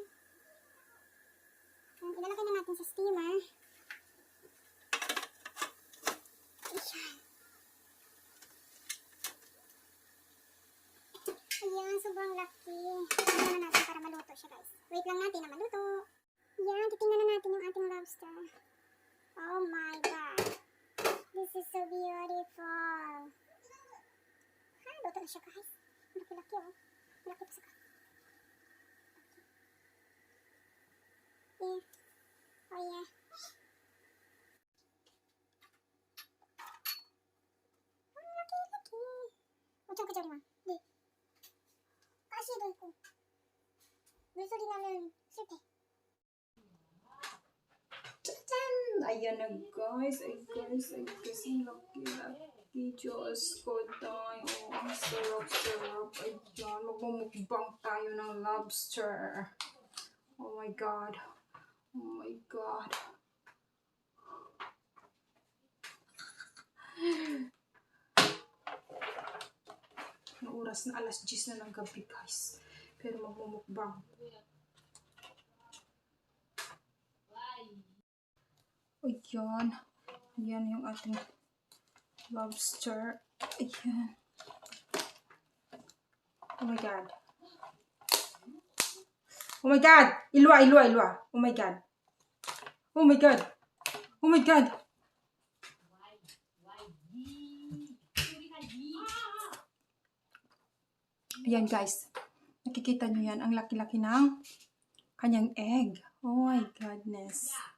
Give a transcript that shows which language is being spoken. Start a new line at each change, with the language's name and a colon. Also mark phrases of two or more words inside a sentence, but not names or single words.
Filipino: Ilalagay na natin sa steamer. Ayan. Ayan, sobrang laki. Titingnan na natin para maluto siya guys. Wait lang natin na maluto. Ayan, titingnan na natin yung ating lobster.
English: Oh my God. This is so beautiful.
Filipino: Luto na siya guys. Malaki-laki oh. Malaki pa saka. Okay.
English: Oh yeah.
Filipino: Ang laki-laki. Huwag ka dyan, ma. Di.
Korean: 가시도 있고 물소리 나면 실패. 짜잔!
Filipino: Ayan na guys. Ang laki. Diyos ko tayo. Ang sarap. Ayan. Magmumukbang tayo ng lobster.
English: Oh my God.
Filipino: Ang oras na alas 10 na ng gabi guys. Pero magmumukbang. Ayan. Ayan yung ating lobster. Ayan.
English: Oh my God. Oh my God! Ilwa. Oh my God.
Filipino: Ayan guys. Nakikita nyo yan. Ang laki-laki ng kanyang egg.
English: Oh my goodness.